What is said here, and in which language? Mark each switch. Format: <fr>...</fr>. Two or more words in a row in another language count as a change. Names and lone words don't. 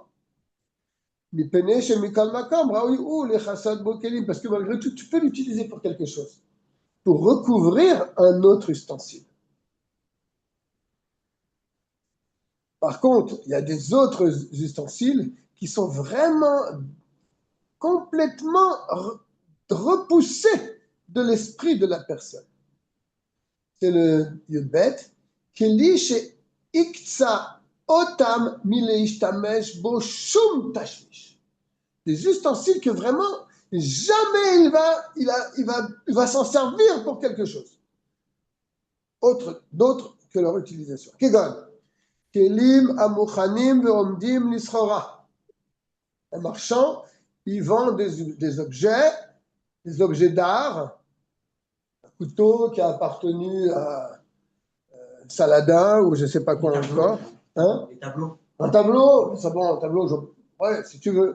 <fr>Parce que malgré tout, tu peux l'utiliser pour quelque chose, pour recouvrir un autre ustensile. Par contre, il y a des autres ustensiles qui sont vraiment complètement repoussés de l'esprit de la personne. C'est le</fr> <he>יו"ד ב, כלי שהקצה אותם מלהשתמש בו שום תשמיש.</he> <fr>Des ustensiles que vraiment jamais il va s'en servir pour quelque chose d'autre que leur utilisation.</fr> <he>כגון, כלים המוכנים ועומדים לסחורה.</he> <fr>Un marchand, il vend des objets d'art, un couteau qui a appartenu à Saladin ou je ne sais pas quoi encore. Hein? Des tableaux. Un tableau, c'est bon, un tableau, ouais, si tu veux.</fr>